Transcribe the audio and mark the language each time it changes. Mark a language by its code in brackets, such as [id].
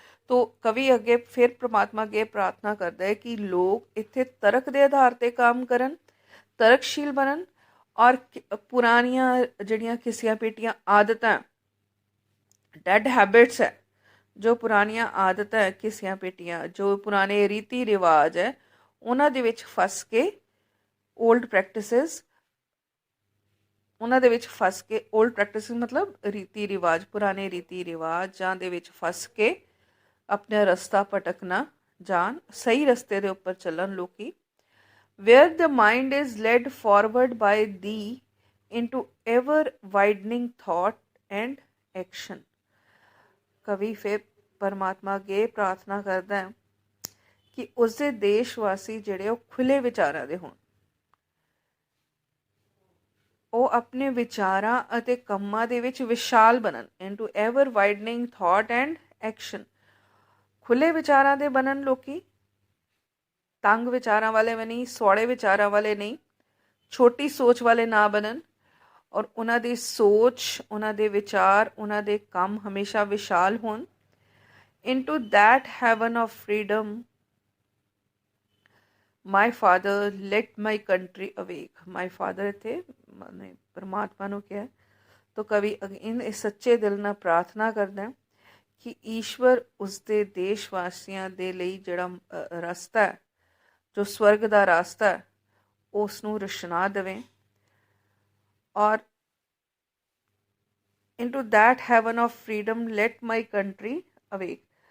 [pa] ਤੋ ਕਵੀ ਅੱਗੇ ਫਿਰ ਪ੍ਰਮਾਤਮਾ ਅੱਗੇ ਪ੍ਰਾਰਥਨਾ ਕਰਦਾ ਹੈ ਕਿ ਲੋਕ ਇੱਥੇ ਤਰਕ ਦੇ ਆਧਾਰ 'ਤੇ ਕੰਮ ਕਰਨ, ਤਰਕਸ਼ੀਲ ਬਣਨ ਔਰ ਪੁਰਾਣੀਆਂ ਜਿਹੜੀਆਂ ਘਿਸੀਆਂ ਪਿੱਟੀਆਂ ਆਦਤਾਂ, ਡੈਡ ਹੈਬਿਟਸ ਹੈ, ਜੋ ਪੁਰਾਣੀਆਂ ਆਦਤਾਂ ਹੈ, ਘਿਸੀਆਂ ਪਿੱਟੀਆਂ, ਜੋ ਪੁਰਾਣੇ ਰੀਤੀ ਰਿਵਾਜ ਹੈ, ਉਹਨਾਂ ਦੇ ਵਿੱਚ ਫਸ ਕੇ ਓਲਡ ਪ੍ਰੈਕਟਿਸਿਸ, ਉਹਨਾਂ ਦੇ ਵਿੱਚ ਫਸ ਕੇ, ਓਲਡ ਪ੍ਰੈਕਟਿਸਿਸ ਮਤਲਬ ਰੀਤੀ ਰਿਵਾਜ, ਪੁਰਾਣੇ ਰੀਤੀ ਰਿਵਾਜਾਂ ਦੇ ਵਿੱਚ ਫਸ ਕੇ ਆਪਣਾ ਰਸਤਾ ਭਟਕ ਨਾ ਜਾਣ, ਸਹੀ ਰਸਤੇ ਦੇ ਉੱਪਰ ਚੱਲਣ ਲੋਕੀ। [en] where the mind is led forward by thee into ever widening thought and action। [pa] ਕਵੀ ਫਿਰ ਪਰਮਾਤਮਾ ਅੱਗੇ ਪ੍ਰਾਰਥਨਾ ਕਰਦਾ ਹੈ ਕਿ ਉਸਦੇ ਦੇਸ਼ ਵਾਸੀ ਜਿਹੜੇ ਉਹ ਖੁੱਲੇ ਵਿਚਾਰਾਂ ਦੇ ਹੋਣ, ਉਹ ਆਪਣੇ ਵਿਚਾਰਾਂ ਅਤੇ ਕੰਮਾਂ ਦੇ ਵਿੱਚ ਵਿਸ਼ਾਲ ਬਣਨ। [en] into ever widening thought and action। [pa] ਖੁੱਲੇ ਵਿਚਾਰਾਂ ਦੇ ਬਣਨ ਲੋਕੀ, ਤੰਗ ਵਿਚਾਰਾਂ ਵਾਲੇ ਵੀ ਨਹੀਂ, ਸੌੜੇ ਵਿਚਾਰਾਂ ਵਾਲੇ ਨਹੀਂ, ਛੋਟੀ ਸੋਚ ਵਾਲੇ ਨਾ ਬਣਨ ਔਰ ਉਹਨਾਂ ਦੀ ਸੋਚ, ਉਹਨਾਂ ਦੇ ਵਿਚਾਰ, ਉਹਨਾਂ ਦੇ ਕੰਮ ਹਮੇਸ਼ਾ ਵਿਸ਼ਾਲ ਹੋਣ। [en] into that heaven of freedom my father let my country awake। my father [pa] ਇੱਥੇ ਪਰਮਾਤਮਾ ਨੂੰ ਕਿਹਾ। ਤਾਂ ਕਵੀ ਇਸ ਸੱਚੇ ਦਿਲ ਨਾਲ ਪ੍ਰਾਰਥਨਾ ਕਰਦਾ ਕਿ ਈਸ਼ਵਰ ਉਸਦੇ ਦੇਸ਼ ਵਾਸੀਆਂ ਦੇ ਲਈ ਜਿਹੜਾ ਰਸਤਾ ਹੈ, ਜੋ ਸਵਰਗ ਦਾ ਰਾਸਤਾ ਹੈ, ਉਸ ਨੂੰ ਰੁਸ਼ਨਾ ਦੇਵੇ ਔਰ [en] into that heaven of freedom let my country awake।